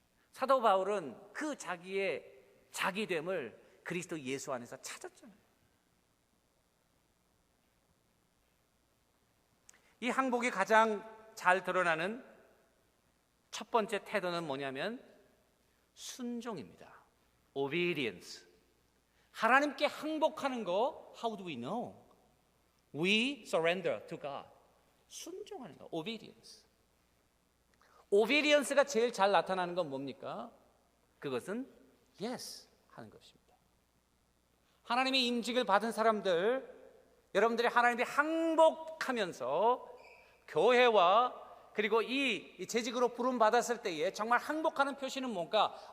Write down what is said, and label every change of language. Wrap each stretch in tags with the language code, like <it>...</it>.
<ko>사도 바울은 그 자기의 자기됨을 그리스도 예수 안에서 찾았잖아요. 이 항복이 가장 잘 드러나는 첫 번째 태도는 뭐냐면 순종입니다.</ko> <en>Obedience.</en> <ko>하나님께 항복하는 거</ko> <en>How do we know? We surrender to God.</en> <ko>순종하는 거 Obedience. Obedience가 제일 잘 나타나는 건 뭡니까? 그것은 Yes 하는 것입니다. 하나님의 임직을 받은 사람들, 여러분들이 하나님이 항복하면서 교회와 그리고 이 재직으로 부름받았을 때에 정말 항복하는 표시는 뭔가?</ko>